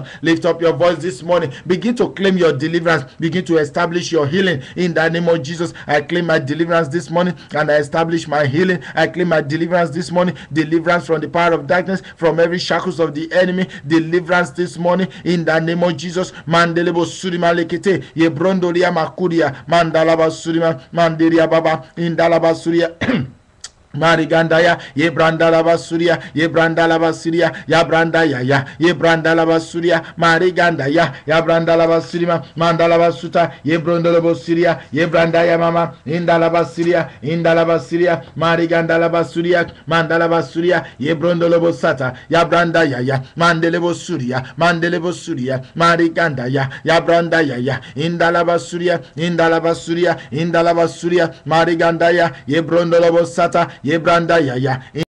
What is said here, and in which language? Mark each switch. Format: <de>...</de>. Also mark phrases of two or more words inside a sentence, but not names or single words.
<en>Lift up your voice this morning. Begin to claim your deliverance. Begin to establish your healing in the name of Jesus. I claim my deliverance this morning and I establish my healing. I claim my deliverance this morning. Deliverance from the power of darkness, from every shackles of the enemy. Deliverance this morning in the name of Jesus. Mandelebo Surima Lekete, Yebrondoria Makuria, Mandalaba Surima, Manderia Baba, Indalaba Suria. Marigandaya, Yebrandalaba Surya, Yebrandalaba Syria, Yabrandaya, Yebrandalaba Surya, Marigandaya, Yabrandalaba Surima, Mandalaba Suta, Yebrondalaba Syria, Yebrandaya Mama, Indalaba Syria, Indalaba Syria, Marigandalaba Surya, Mandalaba Surya, Yebrondalaba Sata, Yabrandaya, Mandelebo Surya, Mandelebo Surya, Marigandaya, Yabrandaya, Indalaba Surya, Indalaba Surya, Indalaba Surya, Marigandaya, Yebrondalaba Sata, Yebranda Yaya.</en>